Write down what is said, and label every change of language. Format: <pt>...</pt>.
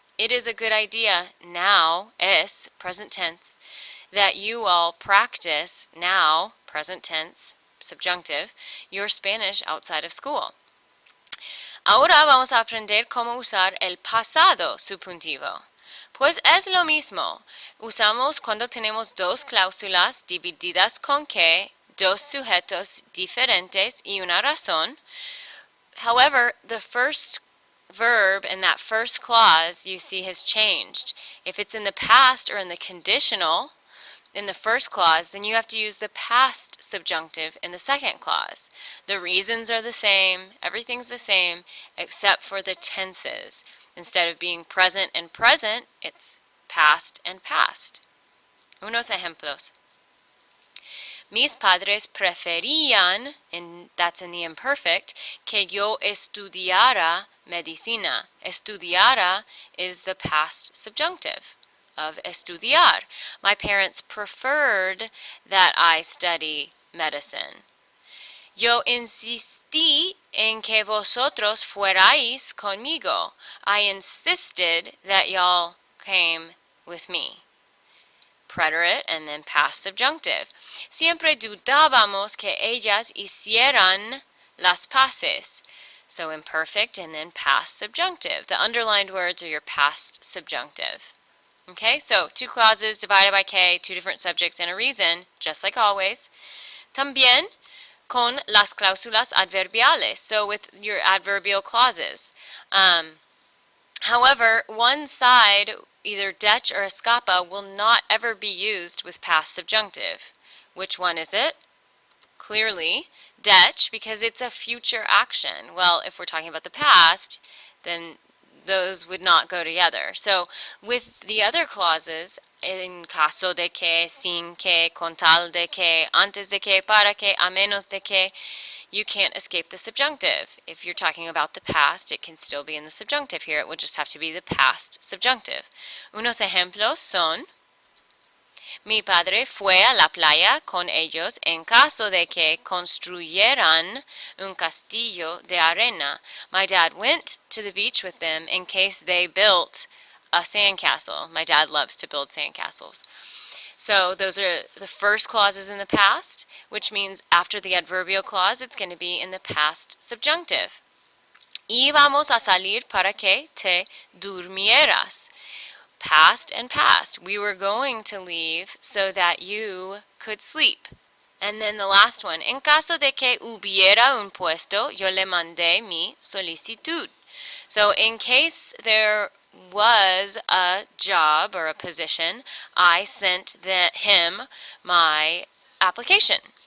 <en>It is a good idea now, es, present tense, that you all practice now, present tense, subjunctive, your Spanish outside of school.</en> <es>Ahora vamos a aprender cómo usar el pasado subjuntivo. Pues es lo mismo. Usamos cuando tenemos dos cláusulas divididas con que, dos sujetos diferentes y una razón.</es> <en>However, the first verb in that first clause you see has changed. If it's in the past or in the conditional in the first clause, then you have to use the past subjunctive in the second clause. The reasons are the same, everything's the same, except for the tenses. Instead of being present and present, it's past and past.</en> <es>Unos ejemplos. Mis padres preferían,</es> <en>and that's in the imperfect,</en> <es>que yo estudiara medicina.</es> <en>Estudiara is the past subjunctive of estudiar. My parents preferred that I study medicine.</en> <es>Yo insistí en que vosotros fuerais conmigo.</es> <en>I insisted that y'all came with me. Preterite and then past subjunctive.</en> <es>Siempre dudábamos que ellas hicieran las paces.</es> <en>So imperfect and then past subjunctive. The underlined words are your past subjunctive. Okay, so two clauses divided by que, two different subjects and a reason, just like always.</en> <es>También con las cláusulas adverbiales,</es> <en>so with your adverbial clauses. However, one side, either dech or escapa, will not ever be used with past subjunctive. Which one is it? Clearly, dech, because it's a future action. Well, if we're talking about the past, then those would not go together. So with the other clauses,</en> <es>en caso de que, sin que, con tal de que, antes de que, para que, a menos de que,</es> <en>you can't escape the subjunctive. If you're talking about the past, it can still be in the subjunctive here. It would just have to be the past subjunctive.</en> <es>Unos ejemplos son, mi padre fue a la playa con ellos en caso de que construyeran un castillo de arena.</es> <en>My dad went to the beach with them in case they built a sandcastle. My dad loves to build sandcastles. So those are the first clauses in the past, which means after the adverbial clause, it's going to be in the past subjunctive.</en> <es>Íbamos a salir para que te durmieras.</es> <en>Past and past. We were going to leave so that you could sleep. And then the last one.</en> <es>En caso de que hubiera un puesto, yo le mandé mi solicitud.</es> <en>So in case there was a job or a position, I sent him my application.</en>